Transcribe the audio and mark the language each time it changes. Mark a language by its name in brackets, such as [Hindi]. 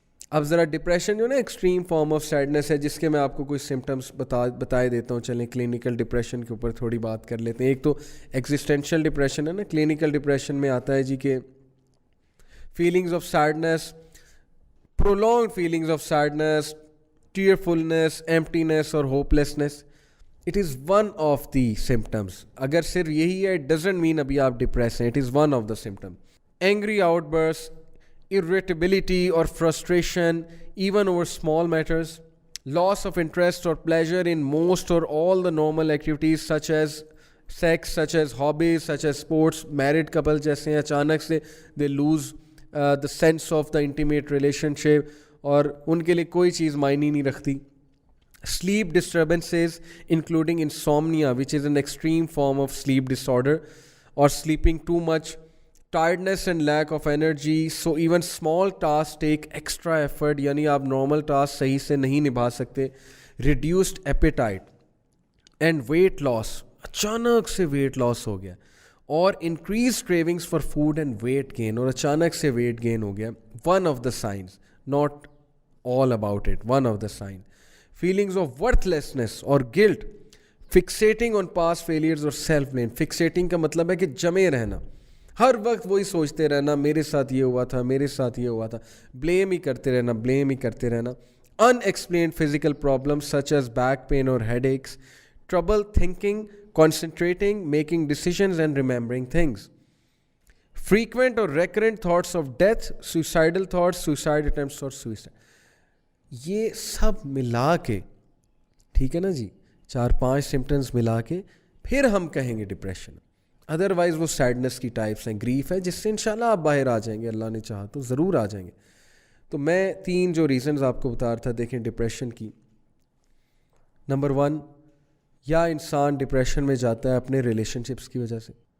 [Urdu] اب ذرا ڈپریشن جو نا ایکسٹریم فارم آف سیڈنس ہے, جس کے میں آپ کو کچھ سمٹمس بتائے دیتا ہوں. چلیں کلینکل ڈپریشن کے اوپر تھوڑی بات کر لیتے ہیں. ایک تو ایگزسٹینشیل ڈپریشن ہے نا. کلینکل ڈپریشن میں آتا ہے جی کہ feelings of sadness, [English] prolonged feelings of sadness, tearfulness, emptiness اور hopelessness. It is one of the symptoms. [Urdu] اگر صرف یہی ہے, [English] it doesn't mean [Urdu] ابھی آپ ڈپریس ہیں. [English] It is one of the symptoms. Angry outbursts, irritability or frustration even over small matters, loss of interest or pleasure in most or all the normal activities such as sex, such as hobbies, such as sports. [Urdu] Married couple جیسے ہیں, اچانک سے [English] they lose the sense of the intimate relationship, [Urdu] اور ان کے لیے کوئی چیز معنی نہیں رکھتی. [English] Sleep disturbances including insomnia, which is an extreme form of sleep disorder, or sleeping too much, tiredness and lack of energy, so even small tasks take extra effort, [Urdu] یعنی آپ normal tasks صحیح سے نہیں نبھا سکتے. [English] Reduced appetite and weight loss, [Urdu] اچانک سے weight loss ہو گیا, [English] اور increase cravings for food and weight gain, [Urdu] اور اچانک سے ویٹ گین ہو گیا. [English] One of the signs, not all about it, one of the sign. Feelings of worthlessness اور guilt, fixating on past failures اور self blame. [Urdu] فکسیٹنگ کا مطلب ہے کہ جمے رہنا, ہر وقت وہی سوچتے رہنا, میرے ساتھ یہ ہوا تھا, میرے ساتھ یہ ہوا تھا, بلیم ہی کرتے رہنا, بلیم ہی کرتے رہنا. [English] Unexplained physical problems such as back pain or headaches, trouble thinking, concentrating, making decisions and remembering things. Frequent or recurrent thoughts of death, suicidal thoughts, suicide attempts or suicide. [Urdu] یہ سب ملا کے, ٹھیک ہے نا جی, 4-5 سمٹمز ملا کے پھر ہم کہیں گے ڈپریشن. ادروائز وہ سیڈنس کی ٹائپس ہیں, گریف ہے, جس سے انشاءاللہ آپ باہر آ جائیں گے, اللہ نے چاہا تو ضرور آ جائیں گے. تو میں 3 جو ریزنز آپ کو بتا رہا تھا, دیکھیں ڈپریشن کی. نمبر 1, یا انسان ڈپریشن میں جاتا ہے اپنے ریلیشن شپس کی وجہ سے.